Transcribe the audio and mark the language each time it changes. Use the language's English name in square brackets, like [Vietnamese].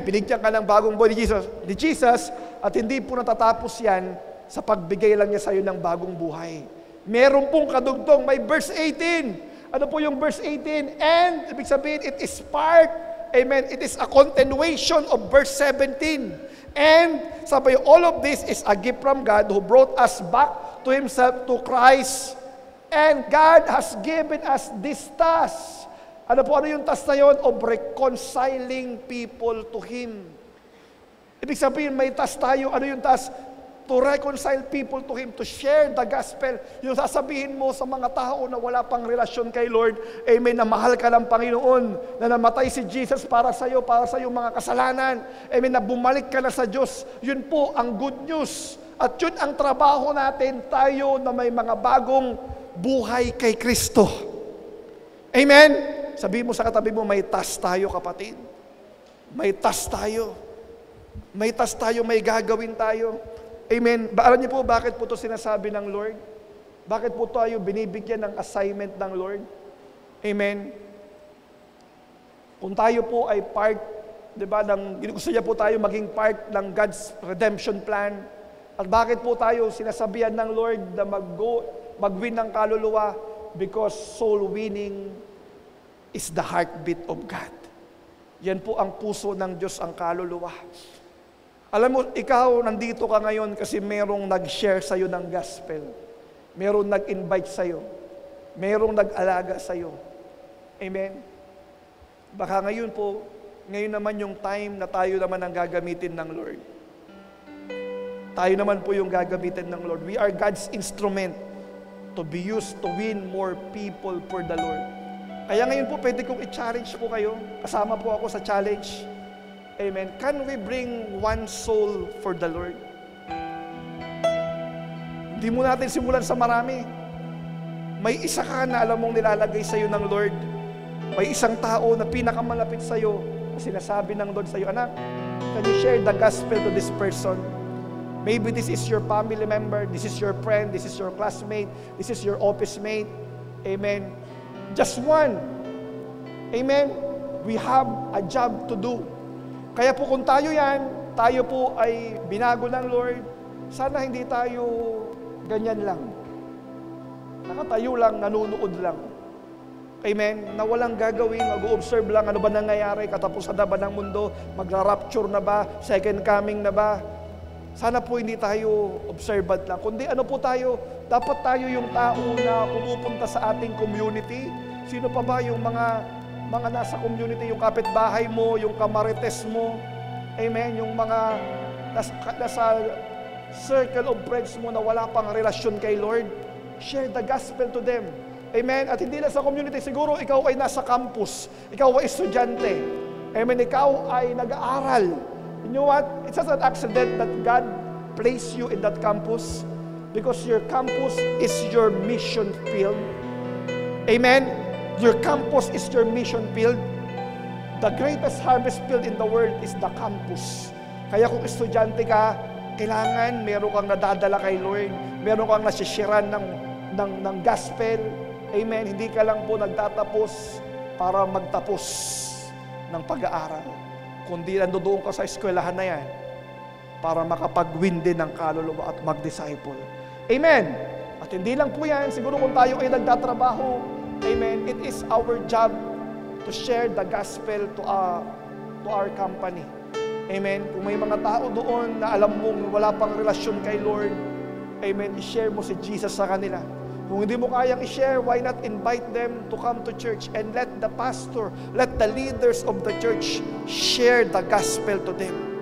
[Filipino] Binigyan ka ng bagong buhay ni Jesus, at hindi po natatapos yan sa pagbigay lang niya sa iyo ng bagong buhay. Meron pong kadugtong, may verse 18. Ano po yung verse 18? [English] And, [Filipino] ibig sabihin, [English] it is part, amen, it is a continuation of verse 17. And, sabi, all of this is a gift from God who brought us back to Himself, to Christ. And God has given us this task. [Filipino] Ano po, ano yung task na yun? [English] Of reconciling people to Him. [Filipino] Ibig sabihin, may task tayo. Ano yung task? [English] To reconcile people to Him, to share the gospel. [Filipino] Yung sasabihin mo sa mga tao na wala pang relasyon kay Lord, amen, na mahal ka ng Panginoon, na namatay si Jesus para sa iyo mga kasalanan, amen, na bumalik ka na sa Diyos. Yun po ang good news. At yun ang trabaho natin, tayo na may mga bagong buhay kay Kristo. Amen? Sabihin mo sa katabi mo, may task tayo, kapatid. May task tayo. May task tayo, may gagawin tayo. Amen. Alam niyo po bakit po ito sinasabi ng Lord? Bakit po tayo binibigyan ng assignment ng Lord? Amen. Kung tayo po ay part, di ba, gusto niya po tayo maging part ng God's redemption plan. At bakit po tayo sinasabihan ng Lord na mag-win ng kaluluwa? [English] Because soul winning is the heartbeat of God. [Filipino] Yan po ang puso ng Diyos, ang kaluluwa. Alam mo, ikaw nandito ka ngayon kasi merong nag-share sa'yo ng gospel. Merong nag-invite sa'yo. Merong nag-alaga sa'yo. Amen? Baka ngayon naman yung time na tayo naman ang gagamitin ng Lord. Tayo naman po yung gagamitin ng Lord. [English] We are God's instrument to be used to win more people for the Lord. [Filipino] Kaya ngayon po, pwede kong i-challenge po kayo. Kasama po ako sa challenge. Amen. [English] Can we bring one soul for the Lord? [Filipino] Hindi mo natin simulan sa marami. May isa ka na alam mong nilalagay sa iyo ng Lord. May isang tao na pinakamalapit sa iyo na sinasabi ng Lord sa iyo, anak, [English] can you share the gospel to this person? Maybe this is your family member, this is your friend, this is your classmate, this is your office mate. Amen. Just one. Amen. We have a job to do. [Filipino] Kaya po kung tayo po ay binago ng Lord, sana hindi tayo ganyan lang. Nakatayo lang, nanunood lang. Amen? Na walang gagawin, mag-observe lang, ano ba nangyayari, katapusan na ba ng mundo, magra-rapture na ba, second coming na ba. Sana po hindi tayo observant lang. Kundi ano po tayo, dapat tayo yung tao na pumupunta sa ating community. Sino pa ba yung mga nasa community, yung kapitbahay mo, yung kamarites mo, amen, yung mga nasa circle of friends mo na wala pang relasyon kay Lord, [English] share the gospel to them. [Filipino] Amen. At hindi lang sa community, siguro ikaw ay nasa campus, ikaw ay estudyante, amen, ikaw ay nag-aaral. [English] You know what? It's just an accident that God placed you in that campus because your campus is your mission field. Amen. Your campus is your mission field. The greatest harvest field in the world is the campus. [Filipino] Kaya kung estudyante ka, kailangan meron kang nadadala kay Lord, meron kang nasishiran ng gospel. Amen. Hindi ka lang po nagtatapos para magtapos ng pag-aaral. Kundi nandoon ka sa eskwelahan na yan para makapag-win din ng kaluluwa at mag-disciple. Amen. At hindi lang po yan, siguro kung tayo ay nagtatrabaho, [English] amen, it is our job to share the gospel to our company. Amen. [Filipino] Kung may mga tao doon na alam mong wala pang relasyon kay Lord, amen, i-share mo si Jesus sa kanila. Kung hindi mo kayang i-share, [English] why not invite them to come to church and let the pastor, let the leaders of the church share the gospel to them.